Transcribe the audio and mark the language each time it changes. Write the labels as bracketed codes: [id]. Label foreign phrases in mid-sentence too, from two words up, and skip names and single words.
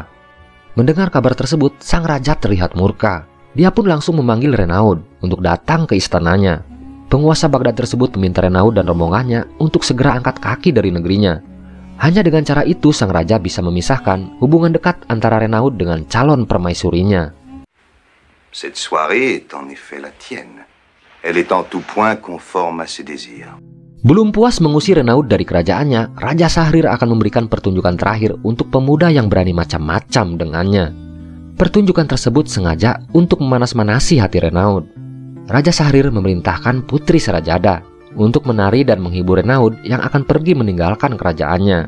[id] Mendengar kabar tersebut, sang raja terlihat murka. Dia pun langsung memanggil Renaud untuk datang ke istananya. Penguasa Baghdad tersebut meminta Renaud dan rombongannya untuk segera angkat kaki dari negerinya. Hanya dengan cara itu sang raja bisa memisahkan hubungan dekat antara Renaud dengan calon permaisurinya. [fr] Cette soirée est en effet la tienne. Elle est en tout point conforme à ses désirs. [id] Belum puas mengusir Renaud dari kerajaannya, Raja Sahrir akan memberikan pertunjukan terakhir untuk pemuda yang berani macam-macam dengannya. Pertunjukan tersebut sengaja untuk memanas-manasi hati Renaud. Raja Sahrir memerintahkan Putri Serajada untuk menari dan menghibur Renaud yang akan pergi meninggalkan kerajaannya.